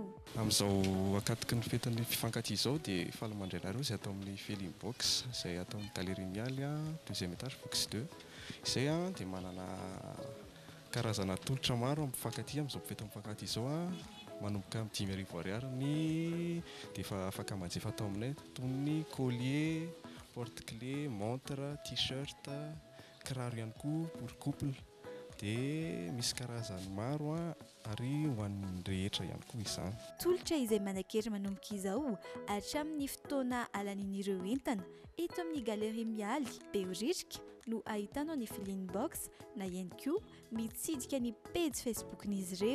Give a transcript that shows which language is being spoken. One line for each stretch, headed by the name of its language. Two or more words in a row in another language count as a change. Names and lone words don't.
Malagasy: Amin'izao akatoky ny fetin'ny mpifankatia izao dia falamandrainareo izay atao amin'ny Feeling Box izay atao amin'ny Galerie Mialy
French: deuxième étage
Malagasy: box 2. Izay dia manana karazana tolotra maro amin'ny mpifankatia amin'izao fetin'ny mpifankatia izao manomboka amin'ny 5,000 ariary dia efa afaka manjifa atao aminay toy ny
French: collier, porte-clés, montre, t-shirt,
Malagasy: kiraro ihany koa
French: pour couple
Malagasy: dia misy karazany maro ary ho an'ny rehetra ihany koa izany. Tolotra izay manan-kery manomboka izao hatramin'ny fotoana alanin'ireo entana eto amin'ny Galerie Mialy Behoririka no ahitanao ny Feeling Box na ihany koa mitsidika ny page Facebook-n'izy ireo.